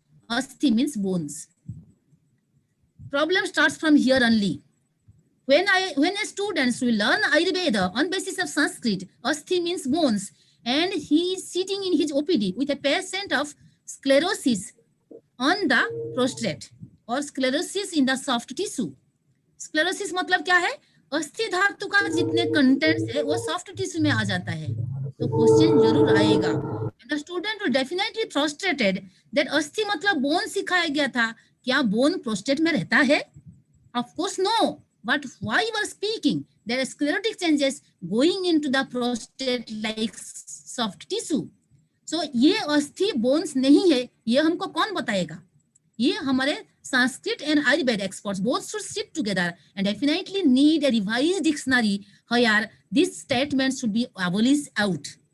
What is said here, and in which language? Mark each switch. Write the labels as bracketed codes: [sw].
[en] Asthi means bones. Problem starts from here only. When a student will learn Ayurveda on basis of Sanskrit, asthi means bones, and he is sitting in his OPD with a patient of sclerosis on the prostate or sclerosis in the soft tissue. [hi] Sclerosis मतलब क्या है? अस्थि धातु का जितने contents है वो soft tissue में आ जाता है, तो क्वेश्चन जरूर आएगा. [en] The student will definitely frustrated that [hi] अस्थि मतलब बोन सिखाया गया था, क्या बोन प्रोस्टेट में रहता है? [en] Of course no. But why you are speaking? There are sclerotic changes going into the prostate like soft tissue. [hi] So ये अस्थि बोन्स नहीं है, ये हमको कौन बताएगा? ये हमारे [en] Sanskrit and Ayurveda experts both should sit together and definitely need a revised dictionary where this statement should be abolished out.